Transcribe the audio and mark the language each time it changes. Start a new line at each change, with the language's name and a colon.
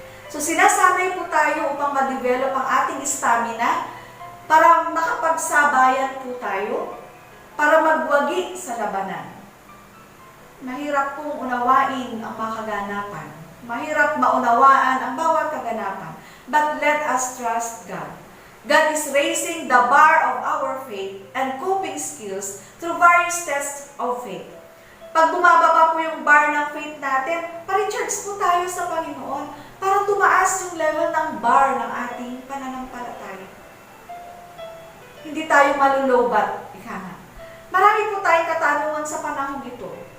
Filipino: So sinasanay po tayo upang ma-develop ang ating stamina para makapagsabayan po tayo, para magwagi sa labanan. mahirap pong unawain ang mga kaganapan. Mahirap maunawaan ang bawat kaganapan.
English: But let us trust God. God is raising the bar of our faith and coping skills through various tests of faith.
Filipino: Pag bumaba pa po yung bar ng faith natin, pa-recharge po tayo sa Panginoon para tumaas yung level ng bar ng ating pananampalataya. Hindi tayo malulobat, ika nga. Marami po tayong katanungan sa panahon ito.